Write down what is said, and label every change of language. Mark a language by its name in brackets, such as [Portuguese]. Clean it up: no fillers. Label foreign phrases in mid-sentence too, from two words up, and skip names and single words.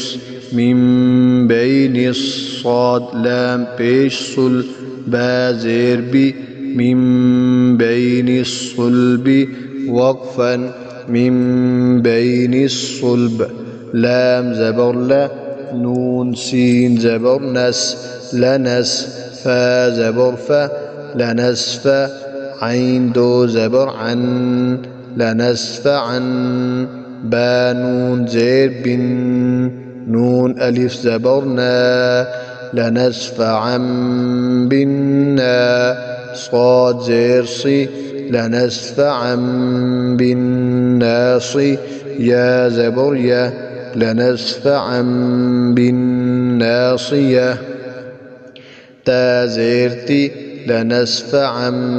[Arabic] من بین الصاد، لام پیش صل، با زیر بی، من بین الصلب، وقفا من بین الصلب، لام زبر لا، نون سین زبر نس، لنس، فا زبر فا، لنسف، عین دو زبر عن، لنسفعن، با نون زیر بن، نون الف زبر نا، لنسفعن بالنا، صاد زیر صی، لنسفعن بالناص، یا زبر یا، لنسفعا بالناصیہ، تا زیر تی، لنسفعا